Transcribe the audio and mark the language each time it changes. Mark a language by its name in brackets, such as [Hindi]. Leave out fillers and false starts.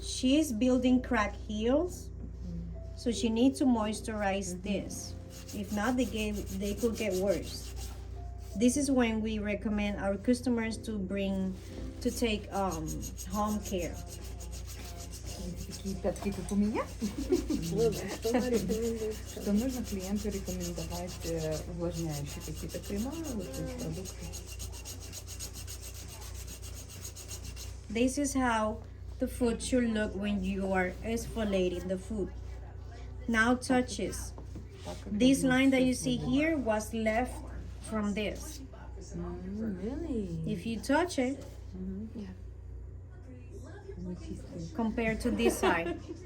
[English] She's building crack heels, so she needs to moisturize this. If not, they could get worse. This is when we recommend our customers to take home care. [Russian] Такие пятки, как у меня. Что нужно клиенту рекомендовать увлажняющие какие-то крема, вот эти продукты. [English] This is how the food should look when you are exfoliating the food. Now touches. This line that you see here was left from this. Really? If you touch it, compared to this side.